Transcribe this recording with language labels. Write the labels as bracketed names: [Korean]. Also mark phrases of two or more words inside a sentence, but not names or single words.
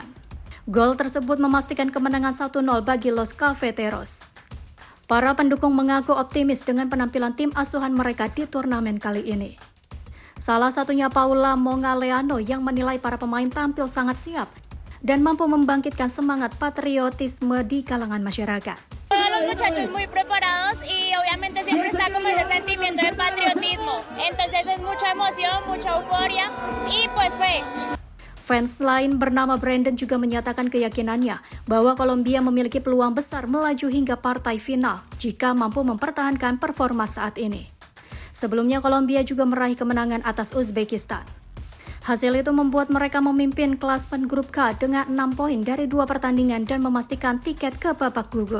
[Indonesian] Gol tersebut memastikan kemenangan 1-0 bagi Los Cafeteros. Para pendukung mengaku optimis dengan penampilan tim asuhan mereka di turnamen kali ini. Salah satunya Paula Mongaleano yang menilai para pemain tampil sangat siap dan mampu membangkitkan semangat patriotisme di kalangan masyarakat. [Spanish] Los muchachos muy preparados y obviamente siempre está como ese sentimiento de patriotismo. Entonces es mucha emoción, mucha euforia y pues fe. [Indonesian] Fans lain bernama Brandon juga menyatakan keyakinannya bahwa Kolombia memiliki peluang besar melaju hingga partai final jika mampu mempertahankan performa saat ini. Sebelumnya Kolombia juga meraih kemenangan atas Uzbekistan. Hasil itu membuat mereka memimpin klasmen grup K dengan 6 poin dari 2 pertandingan dan memastikan tiket ke babak gugur.